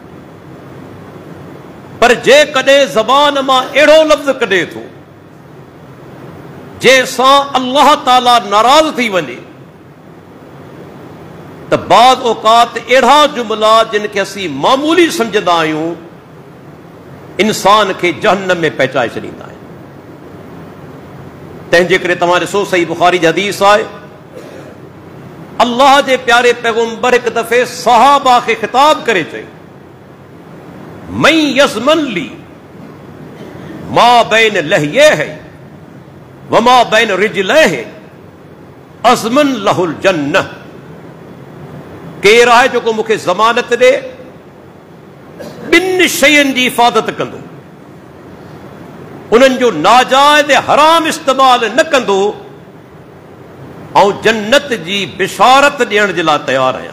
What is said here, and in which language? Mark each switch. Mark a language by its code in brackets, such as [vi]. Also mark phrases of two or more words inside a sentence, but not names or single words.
[sd] पर जेकॾहिं ज़बान मां अहिड़ो लफ़्ज़ कढे थो जंहिंसां अल्लाह ताला नाराज़ थी वञे, त बाज़ औक़ात अहिड़ा जुमला जिन खे असीं मामूली सम्झंदा आहियूं, इंसान खे जहन्नम में पहुचाए छॾींदा आहिनि। तंहिंजे करे तव्हां ॾिसो, सही बुखारी जी हदीस आहे, अल्लाह जे प्यारे पैगंबर हिकु दफ़े सहाबा खे ख़िताब करे चई, [ar] من يضمن لي ما بين لحييه وما بين رجليه أضمن له الجنة. [sd] केरु आहे जेको मूंखे ज़मानत ॾे, ॿिनि शयुनि जी हिफ़ाज़त कंदो, उन्हनि जो नाजाइज़ हराम इस्तेमाल न कंदो, ऐं जन्नत जी बिशारत ॾियण जे लाइ तयारु आहियां।